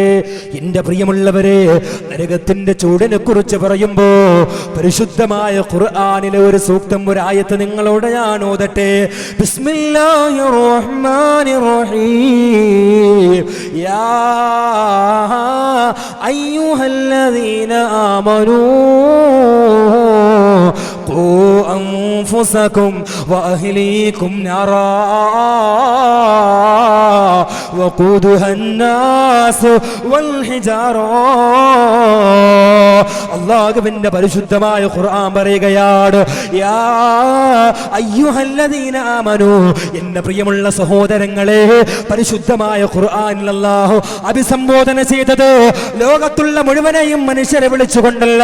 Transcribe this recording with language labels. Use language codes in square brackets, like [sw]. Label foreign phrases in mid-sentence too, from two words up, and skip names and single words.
[ml] എൻ്റെ പ്രിയമുള്ളവരെ, നരകത്തിന്റെ ചൂടിനെ കുറിച്ച് പറയുമ്പോ പരിശുദ്ധമായ ഖുർആനിലെ ഒരു സൂക്തം, ഒരു ആയത്ത് നിങ്ങളോട് ഞാൻ ഓതട്ടെ. [ar] بسم الله الرحمن الرحيم. يا أيها الذين آمنوا قوا أنفسكم وأهليكم نارا وقودها الناس والحجارة. [ml] അല്ലാഹുവിന്റെ പരിശുദ്ധമായ ഖുർആൻ പറയുകയാണ്, [ar] يا أيها الذين آمنوا, [ml] എന്റെ പ്രിയമുള്ള സഹോദരങ്ങളെ, പരിശുദ്ധമായ ഖുർആനിൽ അല്ലാഹു അഭിസംബോധന ചെയ്തത് ലോകത്തുള്ള മുഴുവനെയും മനുഷ്യരെ വിളിച്ചുകൊണ്ടല്ല.